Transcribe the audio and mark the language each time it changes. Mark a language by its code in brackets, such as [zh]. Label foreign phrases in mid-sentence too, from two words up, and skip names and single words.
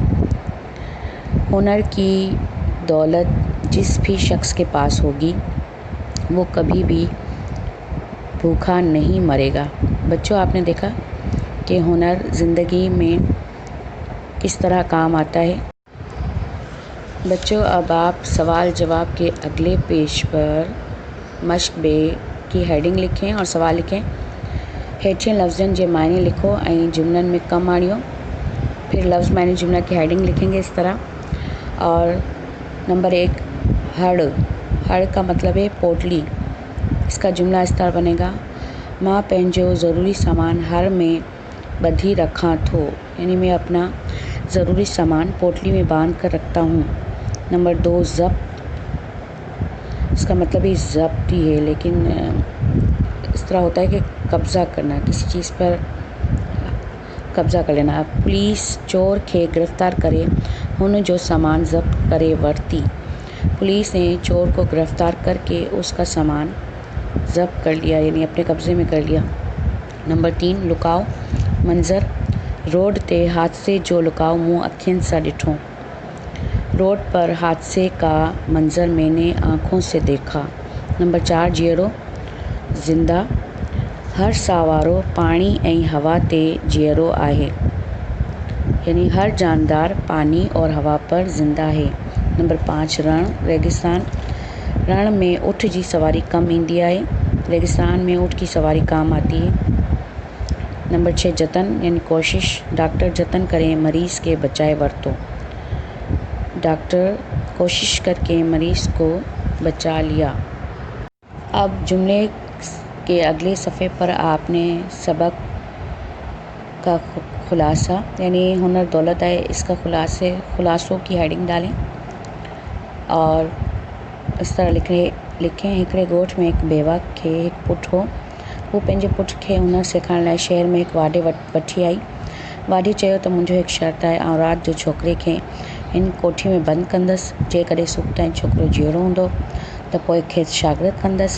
[ur] ہنر کی دولت جس بھی شخص کے پاس ہوگی وہ کبھی بھی بھوکا نہیں مرے گا. بچوں، آپ نے دیکھا کہ ہنر زندگی میں کس طرح کام آتا ہے. بچوں، اب آپ سوال جواب کے اگلے پیج پر مشق بے کی ہیڈنگ لکھیں اور سوال لکھیں. [sd] हेठियन लफ़्ज़नि जे मायने लिखो ऐं जुमलनि में कम आणियो। [ur] پھر لفظ معنی جملہ کی ہیڈنگ لکھیں گے اس طرح. اور نمبر 1، ہڑ کا مطلب ہے پوٹلی. اس کا جملہ اس طرح بنے گا, [sd] मां पंहिंजो ज़रूरी सामान हर में ॿधी रखां थो, [ur] یعنی میں اپنا ضروری سامان پوٹلی میں باندھ کر رکھتا ہوں. نمبر 2، ضبط. اس کا مطلب ہی ضبط ہی ہے، لیکن اس طرح ہوتا ہے کہ قبضہ کرنا، کسی چیز پر قبضہ کر لینا. [sd] पुलिस चोर खे गिरफ़्तार करे हुन जो सामान ज़ब्त करे वरती। [ur] پولیس نے چور کو گرفتار کر کے اس کا سامان ضبط کر لیا، یعنی اپنے قبضے میں کر لیا. نمبر 3, لکاؤ منظر. [sd] रोड ते हादसे जो लुकाओ मूं अखियुनि सां ॾिठो। [ur] روڈ پر حادثے کا منظر میں نے آنکھوں سے دیکھا. نمبر 4, [sd] जीअरो ज़िंदा। हर साह वारो पाणी ऐं हवा ते जीअरो आहे, [ur] یعنی ہر جاندار پانی اور ہوا پر زندہ ہے. نمبر 5، رن ریگستان. [sd] रण में ऊँट जी सवारी कम ईंदी आहे, [ur] ریگستان میں اونٹ کی سواری کام آتی ہے. نمبر 6، جتن یعنی کوشش. [sd] डॉक्टर जतन करे मरीज़ के बचाए वरतो। [ur] ڈاکٹر کوشش کر کے مریض کو بچا لیا. اب جملے کے اگلے صفحے پر آپ نے سبق کا خلاصہ یعنی ہنر دولت ہے، اس کا خلاصوں کی ہیڈنگ ڈالیں اور اس طرح لکھیں [sd] हिकिड़े ॻोठ में हिकु बेवा खे हिकु पुटु हो। हू पंहिंजे पुट खे हुनर सेखारण लाइ शहर में हिकु वाढे वठी आई। वाढे चयो त मुंहिंजो हिकु शर्त आहे, आउं राति जो छोकिरे खे हिन कोठी में बंदि कंदसि। जेकॾहिं सुबुह ताईं छोकिरो जीअरो हूंदो त पोइ खेसि शागिर्दु कंदसि।